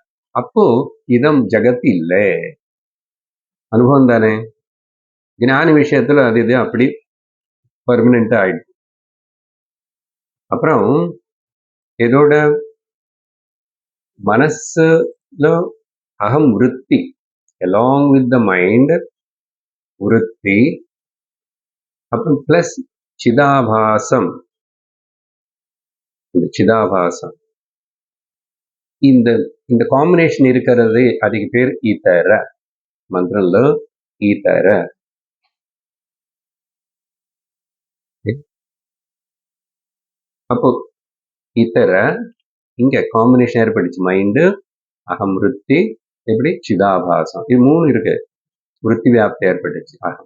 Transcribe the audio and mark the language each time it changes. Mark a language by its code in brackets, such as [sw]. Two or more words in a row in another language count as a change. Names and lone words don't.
[ta] அப்போ இதம் ஜகத் இல்லை, அனுபவம் தானே. ஞான விஷயத்துல அது இது அப்படி பர்மனண்டா ஆயிடுச்சு. அப்புறம் இதோட மனசுல அகம் விருத்தி, [en] along with the mind [ta] விருத்தி, அப்புறம் பிளஸ் சிதாபாசம். இந்த சிதாபாசம் இந்த காம்பினேஷன் இருக்கிறது, அதுக்கு பேர் ஈத்தர. [te] మంత్రంలో ఈతర. [ta] அப்போ இத்தர இங்க காம்பினேஷன் ஏற்படுச்சு, மைண்டு அகம் விருத்தி, எப்படி சிதாபாசம், இது மூணு இருக்கு, விருத்தி வியாப்தி ஏற்பட்டுச்சு அகம்.